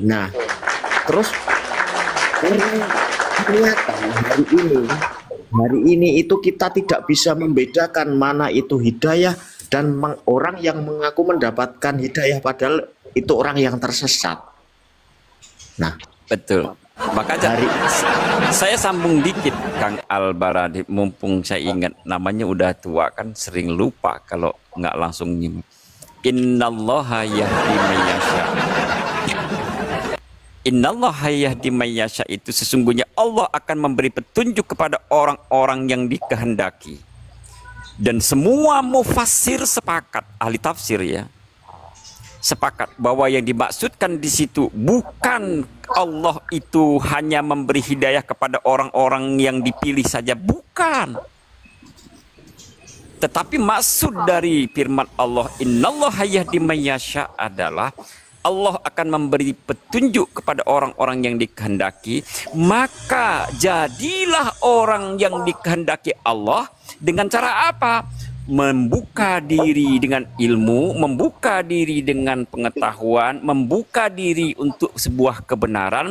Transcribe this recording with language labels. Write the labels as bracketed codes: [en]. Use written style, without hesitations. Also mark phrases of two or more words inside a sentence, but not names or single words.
[id] Nah, terus ternyata hari ini itu kita tidak bisa membedakan mana itu hidayah dan orang yang mengaku mendapatkan hidayah padahal itu orang yang tersesat. Nah, betul. Maka saya sambung dikit Kang Al-Baradi, mumpung saya ingat namanya udah tua kan, sering lupa kalau nggak langsung nyimak. [ar] إن الله يهدي من يشاء. إن الله يهدي من يشاء [id] itu sesungguhnya Allah akan memberi petunjuk kepada orang-orang yang dikehendaki. Dan semua mufassir sepakat, ahli tafsir ya, sepakat bahwa yang dimaksudkan di situ bukan Allah itu hanya memberi hidayah kepada orang-orang yang dipilih saja, bukan. Tetapi maksud dari firman Allah [ar] إن الله يهدي من يشاء [id] adalah Allah akan memberi petunjuk kepada orang-orang yang dikehendaki, maka jadilah orang yang dikehendaki Allah dengan cara apa? Membuka diri dengan ilmu, membuka diri dengan pengetahuan, membuka diri untuk sebuah kebenaran.